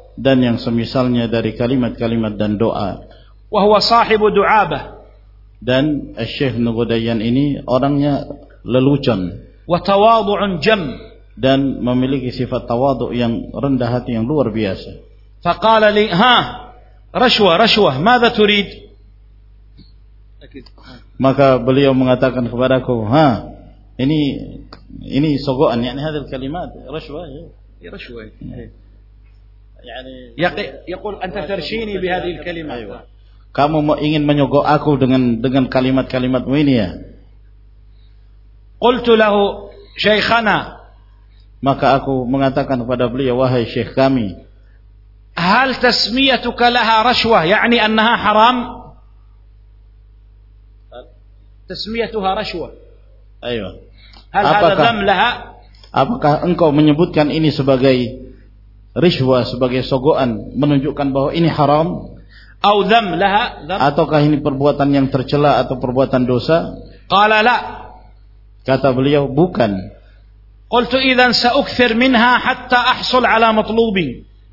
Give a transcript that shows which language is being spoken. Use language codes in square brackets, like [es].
[id] dan yang semisalnya dari kalimat-kalimat dan doa. [ar] Wa huwa sahibu du'abah, [id] dan syekh Ibn Ghudayyan ini orangnya lelucon. [ar] Wa tawadu'un jam, [id] dan memiliki sifat tawadu' yang rendah hati yang luar biasa. [ar] فقال لي ها رشوه ماذا تريد؟ [id] maka beliau mengatakan kepadaku, ha, ini sogoan, yani [ar] هذه الكلمات رشوه يا رشوه يعني يقول انت ترشيني بهذه الكلمه. [id] kamu ingin menyogok aku dengan kalimat-kalimatmu ini ya. [ar] قلت له شيخنا, [id] maka aku mengatakan kepada beliau, wahai syekh kami, [ar] هل تسميتك لها رشوة يعني أنها حرام؟ تسميتها رشوة. أيوة. هل هذا ذم لها؟ [id] apakah engkau menyebutkan ini sebagai rishwa, sebagai sogoan, menunjukkan bahwa ini haram? [ar] أو ذم لها؟ [id] ataukah ini perbuatan yang tercela atau perbuatan dosa? [ar] قال لا. [id] kata beliau, bukan. [ar] قلت إذا سأكثر منها حتى أحصل على مطلوبي.